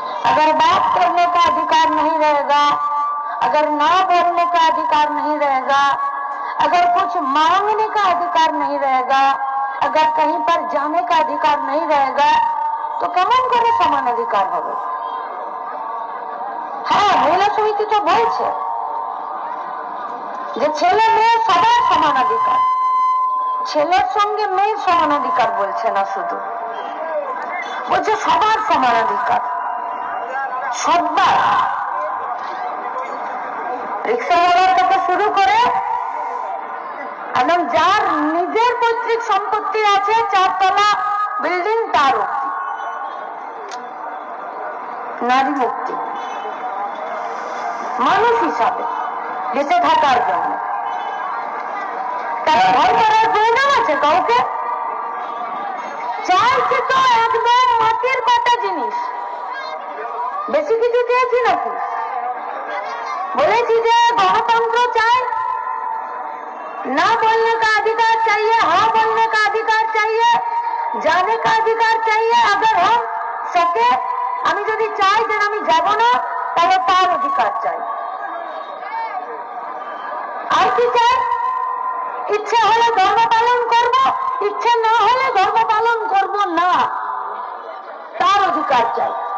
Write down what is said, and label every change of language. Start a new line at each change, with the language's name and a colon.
Hindi: अगर बात करने का अधिकार नहीं रहेगा, अगर ना बोलने का अधिकार नहीं रहेगा, अगर कुछ मांगने का अधिकार नहीं रहेगा, अगर कहीं पर जाने का अधिकार नहीं रहेगा, तो
Bangla: केमन करे समान अधिकार होबे?
Hindi: हाँ, महिला समिति तो
Bangla: बोलছে যে ছেলে মেয়ে সবার সমান অধিকার। ছেলের সঙ্গে মেয়ের সমান অধিকার বলছে না, শুধু বলছে সবার সমান অধিকার। সবার, রিক্সাওয়ালার থেকে শুরু করে একদম যার নিজের পৈতৃক সম্পত্তি আছে 4 তলা বিল্ডিং তার অব্দি নারী মুক্তি। মানুষ হিসাবে বেঁচে থাকার জন্য তারা ভয় করার প্রয়োজন আছে কাউকে? চাইছে তো একদম মাটির কাটা জিনিস, বেশি কিছু চেয়েছি নাকি? বলেছি যে
Hindi: गणतंत्र चाय, ना बोलने का अधिकार चाहिए, हाँ बोलने का अधिकार चाहिए, जाने का अधिकार चाहिए। अगर हम सके,
Bangla: আমি যদি চাই যে আমি যাব না, তাহলে তার অধিকার চাই। আর কি চাই? ইচ্ছে হলে ধর্ম পালন করব, ইচ্ছে না হলে ধর্ম পালন করব না, তার অধিকার চাই।